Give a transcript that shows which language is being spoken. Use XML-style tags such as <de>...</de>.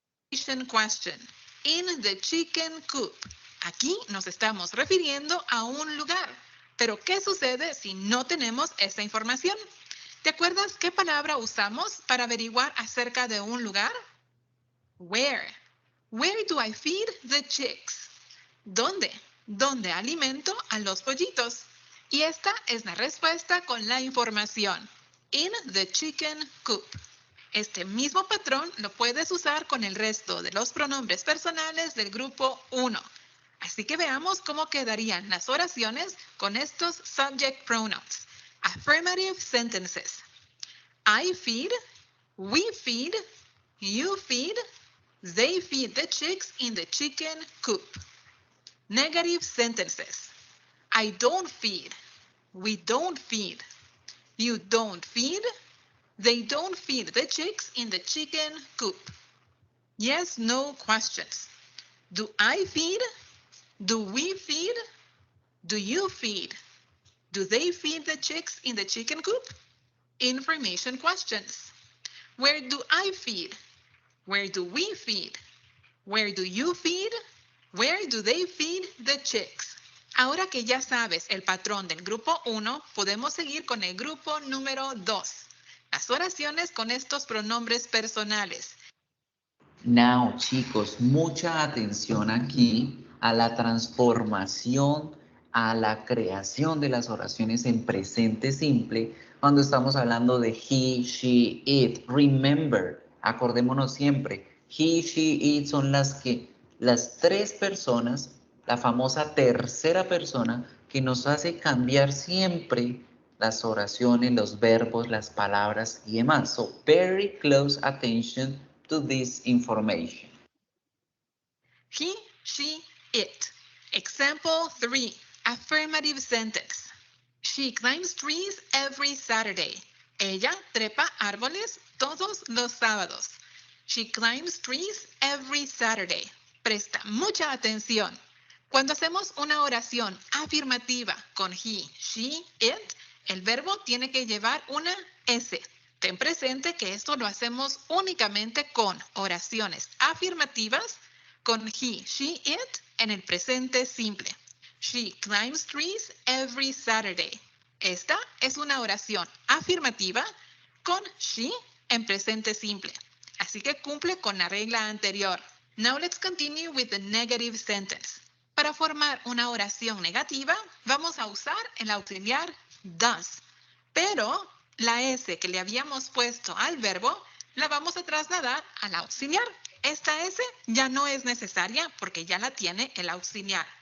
<en>Question. In the chicken coop.</en> <es>Aquí nos estamos refiriendo a un lugar. Pero, ¿qué sucede si no tenemos esta información? ¿Te acuerdas qué palabra usamos para averiguar acerca de un lugar?</es> <en>Where. Where do I feed the chicks?</en> <es>¿Dónde? ¿Dónde alimento a los pollitos? Y esta es la respuesta con la información.</es> <en>In the chicken coop.</en> <es>Este mismo patrón lo puedes usar con el resto de los pronombres personales del grupo 1. Así que veamos cómo quedarían las oraciones con estos subject pronouns.</es> <en>Affirmative sentences. I feed, we feed, you feed, they feed the chicks in the chicken coop. Negative sentences. I don't feed, we don't feed, you don't feed, they don't feed the chicks in the chicken coop. Yes, no questions. Do I feed? Do we feed? Do you feed? Do they feed the chicks in the chicken coop? Information questions. Where do I feed? Where do we feed? Where do you feed? Where do they feed the chicks?</en> <es>Ahora que ya sabes el patrón del grupo 1, podemos seguir con el grupo número 2. Las oraciones con estos pronombres personales. Now, chicos, mucha atención aquí a la transformación, a la creación de las oraciones en presente simple cuando estamos hablando de he, she, it. Remember, acordémonos siempre, he, she, it son las tres personas, la famosa tercera persona que nos hace cambiar siempre las oraciones, los verbos, las palabras y demás.</es> <en>So, very close attention to this information. He, she, it. Example 3. Affirmative sentence. She climbs trees every Saturday.</en> <es>Ella trepa árboles todos los sábados.</es> <en>She climbs trees every Saturday.</en> <es>Presta mucha atención. Cuando hacemos una oración afirmativa con he, she, it, el verbo tiene que llevar una S. Ten presente que esto lo hacemos únicamente con oraciones afirmativas con he, she, it en el presente simple. She climbs trees every Saturday. Esta es una oración afirmativa con she en presente simple. Así que cumple con la regla anterior.</es> <en>Now let's continue with the negative sentence.</en> <es>Para formar una oración negativa, vamos a usar el auxiliar does. Pero la S que le habíamos puesto al verbo, la vamos a trasladar al auxiliar. Esta S ya no es necesaria porque ya la tiene el auxiliar.</es>